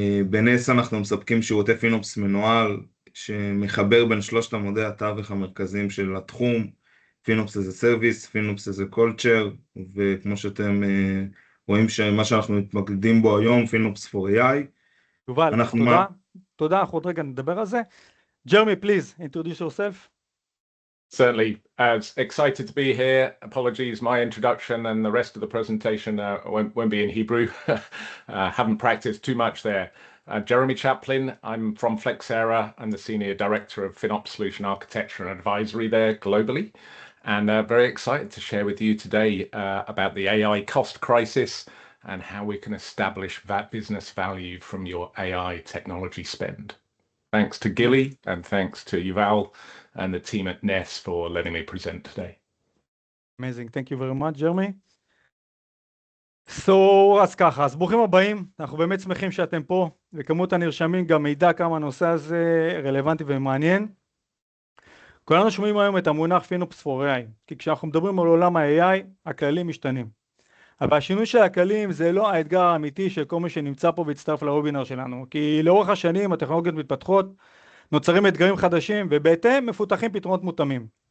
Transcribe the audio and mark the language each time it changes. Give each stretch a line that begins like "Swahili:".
Hebrew: בנס אנחנו מספקים שירותי פינופס מנוהל שמחבר בין שלושת עמודי התווך המרכזיים של התחום, פינופס as a service, פינופס as a culture, וכמו שאתם רואים שמה שאנחנו מתמקדים בו היום, פינופס for AI. יובל, תודה, אנחנו עוד רגע נדבר על זה.
English: ג'רמי, please, introduce yourself. Certainly, as excited to be here. Apologies, my introduction and the rest of the presentation won't be in Hebrew. Haven't practiced too much there. Jeremy Chaplin, I'm from Flexera. I'm the Senior Director of FinOps Solution Architecture and Advisory there globally. And very excited to share with you today about the AI cost crisis and how we can establish that business value from your AI technology spend. Thanks to Gilly and thanks to Yuval and the team at Ness for letting me present today. Amazing, thank you very much, Jeremy.
Hebrew: אז ככה, אז ברוכים הבאים, אנחנו באמת שמחים שאתם פה, וכמות הנרשמים גם מידע כמה הנושא הזה רלוונטי ומעניין. כולנו שומעים היום את המונח FinOps for AI, כי כשאנחנו מדברים על עולם ה-AI, הכללים משתנים. אבל השינוי של הכללים זה לא האתגר האמיתי של כל מי שנמצא פה והצטרף לוובינר שלנו, כי לאורך השנים הטכנולוגיות מתפתחות, נוצרים אתגרים חדשים ובהתאם מפותחים פתרונות מותאמים.